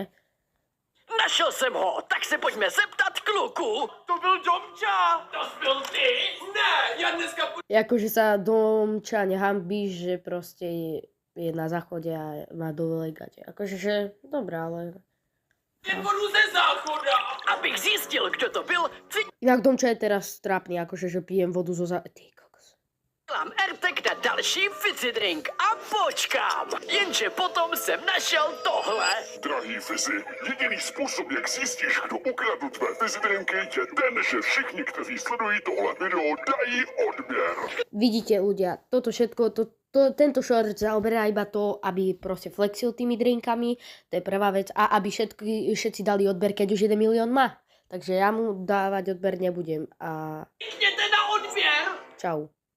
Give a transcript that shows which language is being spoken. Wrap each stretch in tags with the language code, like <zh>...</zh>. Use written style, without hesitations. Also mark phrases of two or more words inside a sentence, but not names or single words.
<cs>Našel jsem ho, tak se pojďme zeptat kluku. To byl Domča! To byl ty? Ne, já dneska budu...</cs> <sk>Akože sa Domča nehambí, že proste je na záchode a má dole gate. Akože, že dobré, ale...</sk> <cs>jen vodu ze záchoda! Abych zjistil, kdo to byl,</cs> <sk>Inak Domča je teraz trápny, akože, že pijem vodu zo Ty kokos.</sk> <cs>přidělám AirTag na další fizzy drink a počkám. Jenže potom jsem našel tohle. Drahý Fizzy, jediný způsob, jak zjistíš, kdo ukradl tvé fizzy drinky, je ten, že všichni, kteří sledují tohle video, dají odběr.</cs> <sk>Vidíte ľudia, toto všetko, tento short zaoberá iba to, aby proste flexil tými drinkami, to je prvá vec, a aby všetci dali odber, keď už 1 milión má. Takže ja mu dávať odber nebudem a</sk> <cs>Jděte na odběr! čau.</cs>